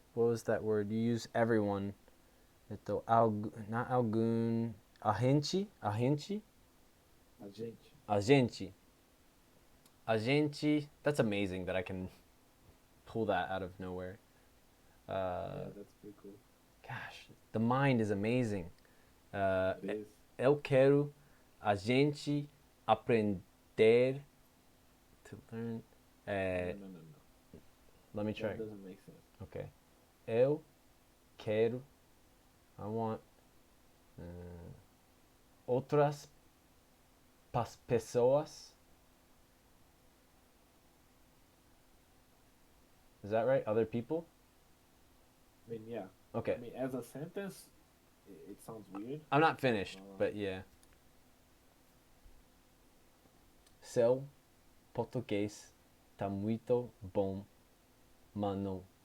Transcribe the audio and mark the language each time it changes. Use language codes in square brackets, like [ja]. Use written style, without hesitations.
[en] What was that word? You use everyone. Not algum. [pt] A gente. A gente. A gente. [en] That's amazing that I can pull that out of nowhere. Yeah, that's pretty cool. Gosh, the mind is amazing. It is. [pt] Eu quero a gente aprender [en] to learn. No. Let me try. That doesn't make sense. [pt] Okay. Eu quero. [en] I want [pt] outras pessoas. [en] Is that right? Other people? I mean, yeah. Okay. I mean, as a sentence, it sounds weird. I'm not finished, but yeah. [pt] Seu português tá muito bom, mano.